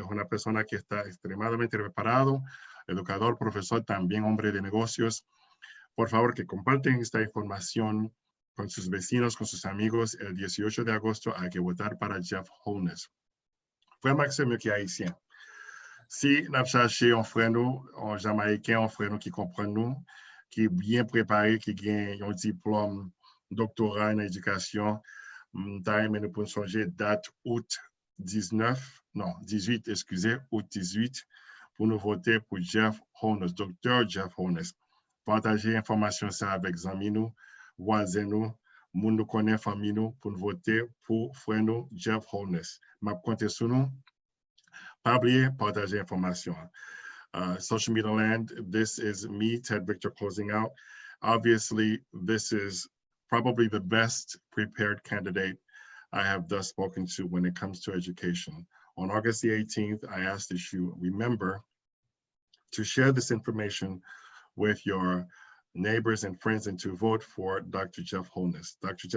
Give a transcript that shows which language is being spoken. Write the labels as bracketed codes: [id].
[es] Es una persona que está extremadamente preparado, educador, profesor, también hombre de negocios. Por favor, que comparten esta información con sus vecinos, con sus amigos. El 18 de agosto hay que votar para Jeff Holness. [fr] Frère Maxime qui est haïtien. Si nous cherchons un frère nous, un Jamaïcain, un frère nous qui comprend nous, qui est bien préparé, qui a un diplôme doctorat en éducation, nous pouvons changer date août 18, excusez, août 18, pour nous voter pour Jeff Holness, docteur Jeff Holness. Partager l'information ça avec amis nous, voisins nous, moun nous connaît famille nous, pour nous voter pour frère nous Jeff Holness. M'a compter sur nous. Pas oublier, partager l'information. [en] Social media land, this is me, Ted Victor, closing out. Obviously, this is probably the best prepared candidate I have thus spoken to when it comes to education. On August the 18th, I ask that you remember to share this information with your neighbors and friends and to vote for Dr. Jeff Holness. Dr.